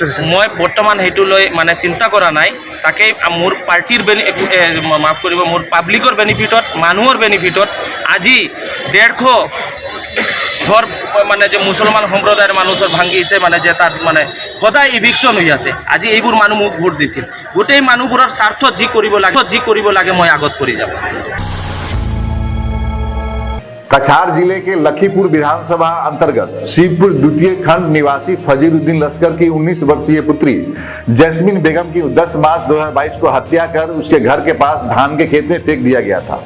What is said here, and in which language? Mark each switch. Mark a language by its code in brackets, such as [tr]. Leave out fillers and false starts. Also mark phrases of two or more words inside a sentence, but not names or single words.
[as] মই বৰ্তমান সেইটো লৈ মানে চিন্তা কৰা নাই। তাকেই মোৰ পাৰ্টিৰ মাফ কৰিব, মোৰ পাব্লিকৰ বেনিফিটত, মানুহৰ বেনিফিটত আজি 150 ঘৰ মানে যে মুছলমান সম্প্ৰদায়ৰ মানুহৰ ভাঙিছে, মানে যে তাত মানে সদায় ইভিকশ্যন হৈ আছে। আজি এইবোৰ মানুহ মোক ভোট দিছিল। গোটেই মানুহবোৰৰ স্বাৰ্থত যি কৰিব লাগে মই আগত কৰি যাম। [hi] कछार जिले के लखीपुर विधानसभा अंतर्गत शिवपुर द्वितीय खंड निवासी फजीरुद्दीन लश्कर की 19 वर्षीय पुत्री जैस्मिन बेगम की 10 मार्च 2022 को हत्या कर उसके घर के पास धान के खेत में फेंक दिया गया था।